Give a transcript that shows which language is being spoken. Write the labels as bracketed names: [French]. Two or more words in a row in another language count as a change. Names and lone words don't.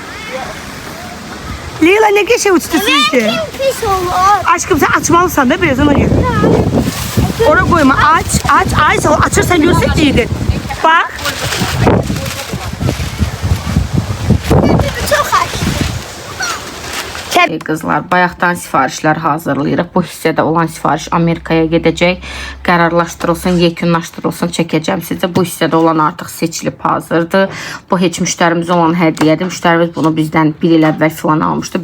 [Turkish] Leyla ne geçe uçtu sizce? Kim pis olur? Aşkım sen açmalısın da biraz ona göre. Oraya koyma aç. Açırsan görsek iyidir. Bak. Çok aç. [Azerbaijani] Qızlar, bayaqdan sifarişlər hazırlayırıq. Bu hissədə olan sifariş Amerikaya gedəcək. Qərarlaşdırılsın, yekunlaşdırılsın, çəkəcəm sizə. Bu hissədə olan artıq seçilib hazırdır. Bu heç müştərimiz olan hədiyyədir. Müştərimiz bunu bizdən bir il əvvəl filan almışdı.